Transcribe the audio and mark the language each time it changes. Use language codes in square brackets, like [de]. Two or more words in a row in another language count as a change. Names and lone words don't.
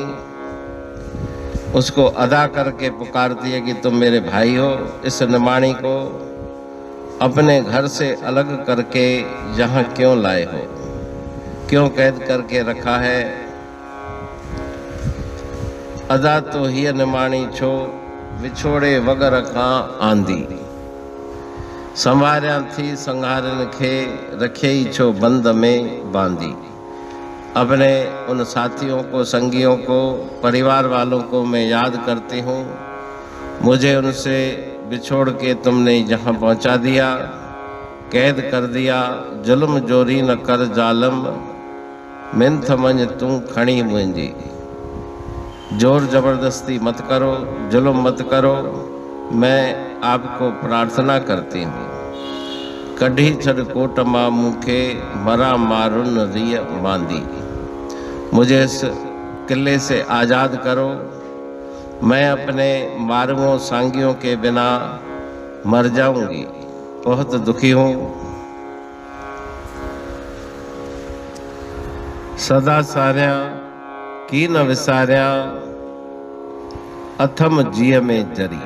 [hi] उसको अदा करके पुकारती है कि तुम मेरे भाई हो। इस निमाणी को अपने घर से अलग करके यहाँ क्यों लाए हो, क्यों कैद करके रखा है। [sd] अदा तो ही निमाणी छो, विछोड़े वगर खां आंदी। संवारिया थी संहारन खे, रखे ही छो बंद में बांधी। [hi] अपने उन साथियों को, संगियों को, परिवार वालों को मैं याद करती हूँ। मुझे उनसे बिछोड़ के तुमने यहाँ पहुँचा दिया, कैद कर दिया। [sd] जुल्म जोरी न कर जालम, मिंथ मंझ तू खणी मुंहिंजी। [hi] जोर जबरदस्ती मत करो, जुल्म मत करो, मैं आपको प्रार्थना करती हूँ। [sd] कढ़ी छड़ कोट मां मुखे मरा मारुन रिय बांधी। [hi] मुझे इस किले से आज़ाद करो, मैं अपने मारुओं सांगियों के बिना मर जाऊंगी, बहुत दुखी हूँ। [sd] सदा सारिया की न विसारिया अथम जिय में जरी।